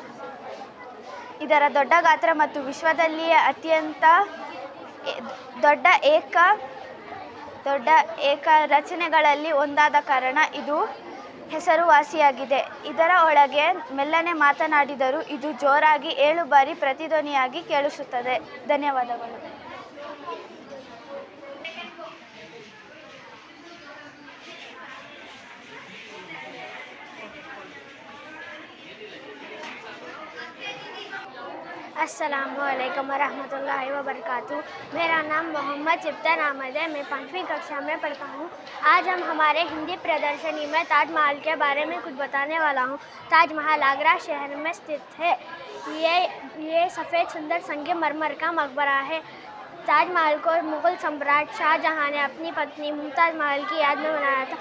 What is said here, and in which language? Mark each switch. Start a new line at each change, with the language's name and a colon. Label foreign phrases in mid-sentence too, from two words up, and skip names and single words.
Kannada: ಇದರ ದೊಡ್ಡ ಗಾತ್ರ ಮತ್ತು ವಿಶ್ವದಲ್ಲಿಯೇ ಅತ್ಯಂತ ದೊಡ್ಡ ಏಕ ರಚನೆಗಳಲ್ಲಿ ಒಂದಾದ ಕಾರಣ ಇದು ಹೆಸರುವಾಸಿಯಾಗಿದೆ. ಇದರ ಒಳಗೆ ಮೆಲ್ಲನೆ ಮಾತನಾಡಿದರೂ ಇದು ಜೋರಾಗಿ 7 ಬಾರಿ ಪ್ರತಿಧ್ವನಿಯಾಗಿ ಕೇಳಿಸುತ್ತದೆ. ಧನ್ಯವಾದಗಳು.
Arabic: السلام عليكم ورحمة الله وبركاته.
Hindi: मेरा नाम मोहम्मद सिफ्तान अहमद है। मैं 5वीं कक्षा में पढ़ता हूँ। आज हम हमारे हिंदी प्रदर्शनी में ताजमहल के बारे में कुछ बताने वाला हूँ। ताजमहल आगरा शहर में स्थित है। ये सफ़ेद सुंदर संगमरमर का मकबरा है। ताजमहल को मुग़ल सम्राट शाहजहाँ ने अपनी पत्नी मुमताज़ महल की याद में बनाया था।